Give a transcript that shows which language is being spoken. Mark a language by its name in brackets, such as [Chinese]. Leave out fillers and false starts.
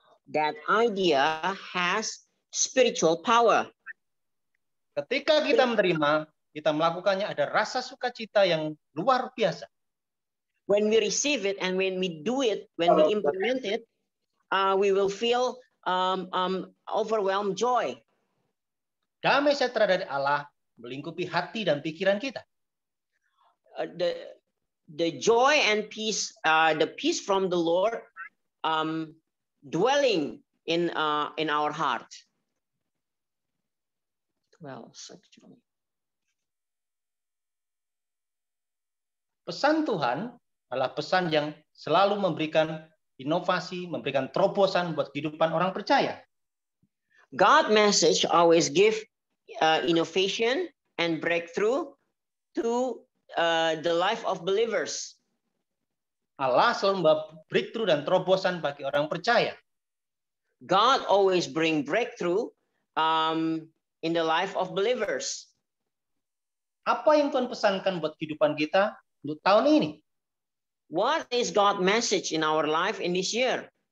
[English] That idea has spiritual power. [Indonesian] Ketika kita menerima, kita melakukannya, ada rasa sukacita yang luar biasa. [English] When we receive it and when we do it, when we implement it, we will feel overwhelmed joy. [Indonesian] Damai sejahtera dari Allah melingkupi hati dan pikiran kita. [English] The joy and peace, the peace from the Lord, dwelling in our heart. Well, actually. [Indonesian] Pesan Tuhan adalah pesan yang selalu memberikan inovasi, memberikan terobosan buat kehidupan orang percaya. [English] God message always give innovation and breakthrough to the life of believers. [Indonesian] Allah selalu membawa breakthrough dan terobosan bagi orang percaya. [English] God always bring breakthrough in the life of believers. [Indonesian] Apa yang Tuhan pesankan buat kehidupan kita untuk tahun ini? [English] What is God's message in our life in this year?